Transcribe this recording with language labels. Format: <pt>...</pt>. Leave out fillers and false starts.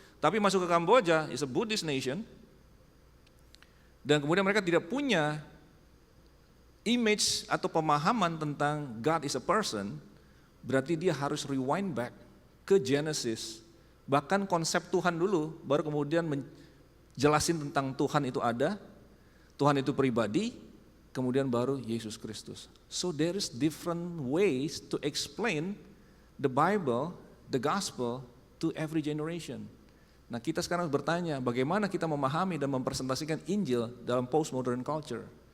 <id>Tapi masuk ke Kamboja,</id> <en>is a Buddhist nation,</en> <id>dan kemudian mereka tidak punya image atau pemahaman tentang</id> <en>God is a person,</en> <id>berarti dia harus</id> <en>rewind back</en> <id>ke Genesis, bahkan konsep Tuhan dulu, baru kemudian menjelasin tentang Tuhan itu ada, Tuhan itu pribadi, kemudian baru Yesus Kristus.</id> <en>So there is different ways to explain the Bible, the gospel to every generation.</en> <id>Nah, kita sekarang bertanya bagaimana kita memahami dan mempresentasikan Injil dalam postmodern culture.</id>